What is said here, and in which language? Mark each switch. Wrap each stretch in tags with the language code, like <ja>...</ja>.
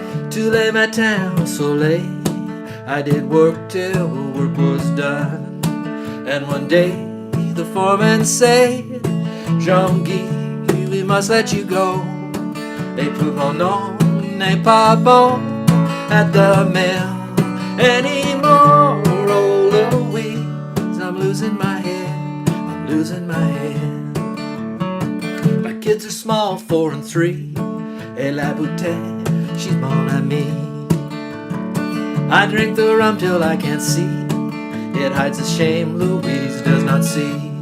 <fr>Tous les matins ensoleillés,</fr> <en>I did work till work was done. And one day the foreman said, Jean-Guy, we must let you go.</en> <fr>Et puis mon nom n'est pas bon</fr> <en>at the mill anymore. Oh, Louise, I'm losing my head. Losing my head. My kids are small, 4 and 3.</en> <fr>Et la bouteille,</fr> <en>she's</en> <fr>mon amie.</fr> <en>I drink the rum till I can't see. It hides the shame Louise does not see.</en>